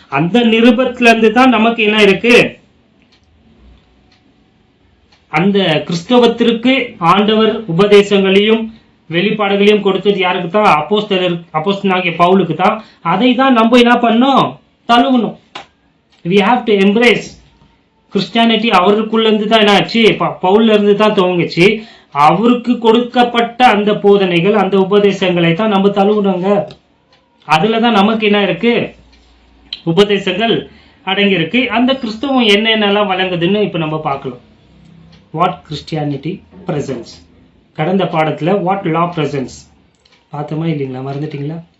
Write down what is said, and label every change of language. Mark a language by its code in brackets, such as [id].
[ta] அந்த நிருபத்துல இருந்து தான் நமக்கு என்ன இருக்கு, அந்த கிறிஸ்தவத்திற்கு ஆண்டவர் உபதேசங்களையும் வெளிப்பாடுகளையும் கொடுத்தது யாருக்கு தான், அப்போஸ்தலனாகிய பவுலுக்கு தான். அதை தான் நம்ம என்ன பண்ணணும், தழுவணும். [en] we have to embrace Christianity. [ta] அவருக்குள்ள இருந்து தான் என்ன ஆச்சு, பவுல்ல இருந்து தான் துவங்குச்சு. அவருக்கு கொடுக்கப்பட்ட அந்த போதனைகள் அந்த உபதேசங்களை தான் நம்ம தழுவணுங்க. அதுலதான் நமக்கு என்ன இருக்கு, உபதேசங்கள் அடங்கி இருக்கு. அந்த கிறிஸ்தவம் என்னென்னலாம் வழங்குதுன்னு இப்ப நம்ம பார்க்கலாம். [en] what Christianity presence, [ta] கடந்த பாடத்துல [en] what law presence [ta] பார்த்தோமா இல்லைங்களா, மறந்துட்டீங்களா?